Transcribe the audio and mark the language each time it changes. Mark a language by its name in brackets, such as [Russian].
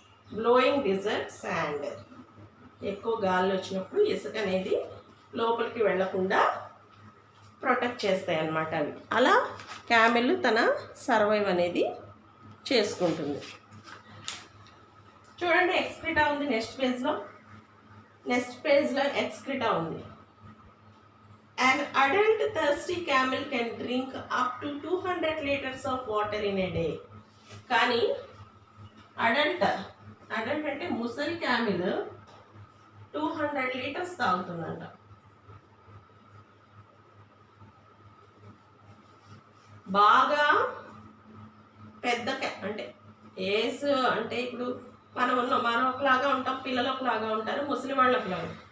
[Telugu] Blowing desert sand. ఎక్కువ గాలి వచ్చినప్పుడు ఇసుక అనేది లోపలికి వెళ్లకుండా ప్రొటెక్ట్ చేస్తాయి అన్నమాట అవి. అలా క్యామెల్ తన సర్వైవ్ అనేది చేసుకుంటుంది. చూడండి, ఎక్స్క్రిటా ఉంది నెక్స్ట్ పేజ్లో ఎక్స్క్రిటా ఉంది. [English] An adult thirsty camel can drink up to 200 liters of water in a day. [Telugu] కానీ అడల్ట్ అంటే ముసలి క్యామెల్ 200 లీటర్స్ తాగుతుందంట. బాగా పెద్ద అంటే ఏజ్ అంటే ఇప్పుడు మనం ఒకలాగా ఉంటాం, పిల్లలు ఒకలాగా ఉంటారు, ముసలి వాళ్ళు ఒకలాగా.